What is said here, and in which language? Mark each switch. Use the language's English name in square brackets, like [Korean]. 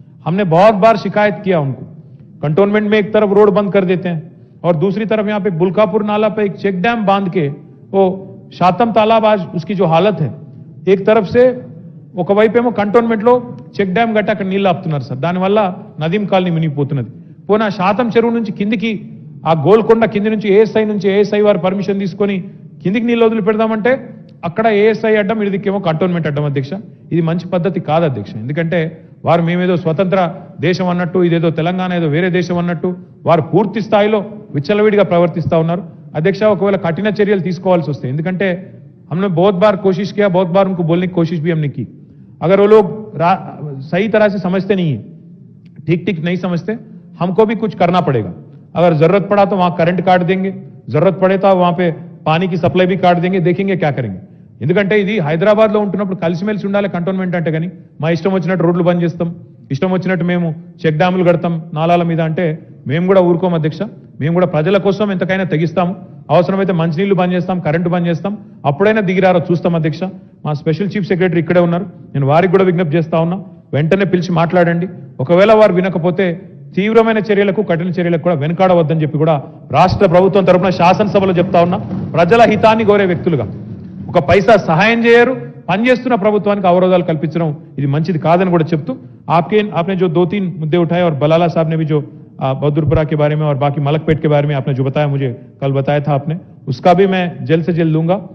[Hindi] हमने बहुत बार शिकायत किया उनको। कंटोनमेंट में एक तरफ रोड बंद कर देते हैं और दूसरी तरफ यहाँ पे बुल्कापुर नाला पे एक चेक डैम बांध के वो शातम तालाब आज उसकी जो हालत है एक तरफ से [Telugu] ఒక వైపేమో కంటోన్మెంట్ లో చెక్ డ్యామ్ గట్ట అక్కడ నీళ్ళు ఆపుతున్నారు సార్। దానివల్ల నదీం కాలనీ మునిగిపోతున్నది। పోనా శాతం చెరువు నుంచి కిందికి ఆ గోల్కొండ కింది నుంచి ఏఎస్ఐ వారు పర్మిషన్ తీసుకొని కిందికి నీళ్ళు వదిలి పెడదామంటే అక్కడ ఏఎస్ఐ అడ్డం, ఇదికేమో కంటోన్మెంట్ అడ్డం అధ్యక్ష। ఇది మంచి పద్ధతి కాదు అధ్యక్ష, ఎందుకంటే వారు మేమేదో స్వతంత్ర దేశం అన్నట్టు, ఇదేదో తెలంగాణ ఏదో వేరే దేశం అన్నట్టు వారు పూర్తి స్థాయిలో విచ్చలవిడిగా ప్రవర్తిస్తా ఉన్నారు. అధ్యక్ష, ఒకవేళ కఠిన చర్యలు తీసుకోవాల్సి వస్తాయి. ఎందుకంటే [Hindi] हमने बहुत बार कोशिश किया, बहुत बार उनको बोलने की कोशिश भी हमने की. अगर वो लोग सही तरह से समझते नहीं है, ठीक ठीक नहीं समझते, हमको भी कुछ करना पड़ेगा. अगर जरूरत पड़ा तो वहां करंट काट देंगे, जरूरत पड़े तो वहां पे पानी की सप्लाई भी काट देंगे, देखेंगे क्या करेंगे. [Telugu] ఎందుకంటే ఇది హైదరాబాద్ లో ఉంటున్నప్పుడు కలిసిమెలిసి ఉండాలి కంటోన్మెంట్ అంటే. కానీ మా ఇష్టం వచ్చినట్టు రోడ్లు బంద్ చేస్తాం, ఇష్టం వచ్చినట్టు మేము చెక్ డ్యాములు కడతాం నాలాల మీద అంటే మేము కూడా ఊరుకోం అధ్యక్ష. మేము కూడా ప్రజల కోసం ఎంతకైనా తెగిస్తాము. అవసరమైతే మంచినీళ్లు బంద్ చేస్తాం, కరెంటు బంద్ చేస్తాం, అప్పుడైనా దిగిరారో చూస్తాం అధ్యక్ష. మా స్పెషల్ చీఫ్ సెక్రటరీ ఇక్కడే ఉన్నారు, నేను వారికి కూడా విజ్ఞప్తి చేస్తా ఉన్నా, వెంటనే పిలిచి మాట్లాడండి. ఒకవేళ వారు వినకపోతే తీవ్రమైన చర్యలకు, కఠిన చర్యలకు కూడా వెనకాడవద్దని చెప్పి కూడా రాష్ట్ర ప్రభుత్వం తరఫున శాసనసభలో చెప్తా ఉన్నా. ప్రజల హితాన్ని కోరే వ్యక్తులుగా ఒక పైసా సహాయం చేయరు, పనిచేస్తున్న ప్రభుత్వానికి అవరోధాలు కల్పించడం ఇది మంచిది కాదని కూడా చెప్తూ [Hindi] आपने जो 2-3 मुद्दे उठाए और बलाला साहब ने भी जो बहादुरपुरा के बारे में और बाकी मलकपेट के बारे में आपने जो बताया, मुझे कल बताया था आपने, उसका भी मैं जल्द से जल्द लूंगा.